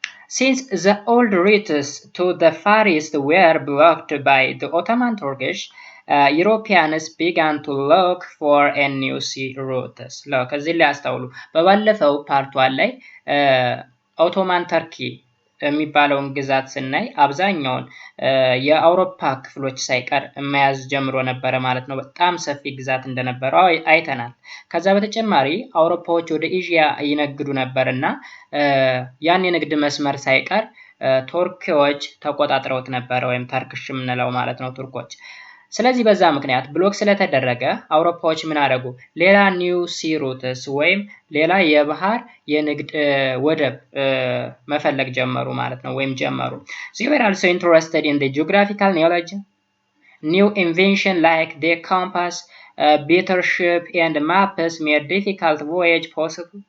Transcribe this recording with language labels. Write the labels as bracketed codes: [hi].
[en] Since the old routes to the Far East were blocked by the Ottoman Turkish, Europeans began to look for a new sea routes. [am] ከዚህ ላይ አስተውሉ። በባለፈው ፓርቷን ላይ ኦቶማን ተርኪ የሚባለውን ግዛት ስናይ አብዛኛውን የአውሮፓ ክፍሎች ሳይቀር መያዝ ጀምሮ ነበረ ማለት ነው። በጣም ሰፊ ግዛት እንደነበረው አይተናል። ከዛ በተጨማሪ አውሮፓዎች ወደ ኤዥያ ይነግዱ ነበርና ያን የንግድ መስመር ሳይቀር ቱርኪዎች ተቆጣጥረውት ነበር ወይም ተርክሽ ምንለው ማለት ነው ቱርኮች። ስለዚህ በዛ ምክንያት ብሎክ ስለተደረገ አውሮፓዎች ምን አደረጉ? ሌላ ኒው ሲ ሩትስ ወይም ሌላ የባህር የንግድ ወደብ መፈለግ ጀመሩ ማለት ነው ወይም ጀመሩ። [en] They were also interested in the geographical knowledge. New invention like the compass, better ship and maps made difficult voyage possible.